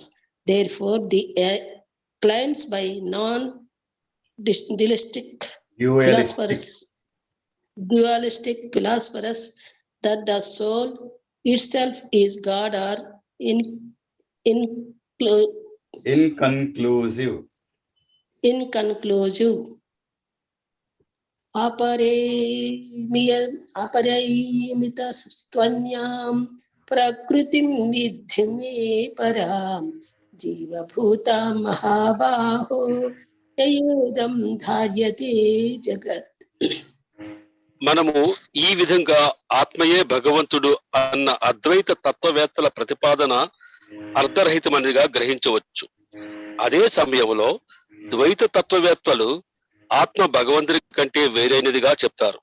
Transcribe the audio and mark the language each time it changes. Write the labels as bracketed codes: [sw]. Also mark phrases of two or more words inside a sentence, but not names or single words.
[en] Therefore, the claims by dualistic philosophers that the soul itself is God are inconclusive. [sa] अपरैमितस्त्वन्यां प्रकृतिं विद्धि मे परां, जीवभूता महाबाहो యయేదం ధార్యతే జగత్. [te] మనము ఈ విధంగా ఆత్మయే భగవంతుడు అన్న అద్వైత తత్వవేత్తల ప్రతిపాదన అర్ధరహితమనిగా గ్రహించవచ్చు. అదే సమయంలో ద్వైత తత్వవేత్తలు ఆత్మ భగవంతుడి కంటే వేరైనదిగా చెప్తారు.